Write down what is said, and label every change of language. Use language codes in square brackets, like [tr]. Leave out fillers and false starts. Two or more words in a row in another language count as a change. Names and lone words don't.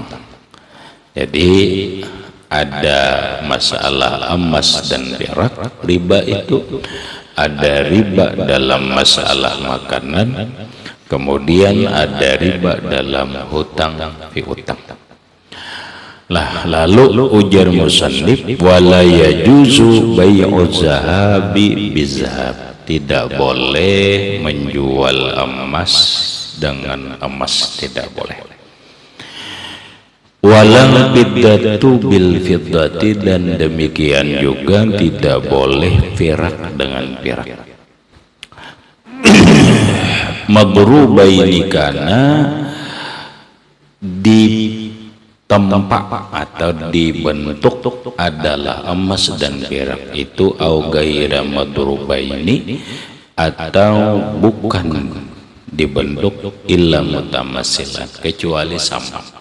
[ms] Jadi ada masalah emas dan perak, riba itu. Ada riba dalam masalah makanan, kemudian ada riba dalam hutang piutang. Lalu ujar musannif, [ar] ولا يجوز بيع الذهب بالذهب. [ms] Tidak boleh menjual emas dengan emas, tidak boleh. [ar] ولا الفضة بالفضة, [ms] dan demikian juga tidak boleh perak dengan perak. Madrubaini, kana ditempa atau dibentuk adalah emas dan perak itu, [ar] أو غير مضروبين, [ms] atau bukan dibentuk, [ar] إلا متماثلا, [ms] kecuali sama.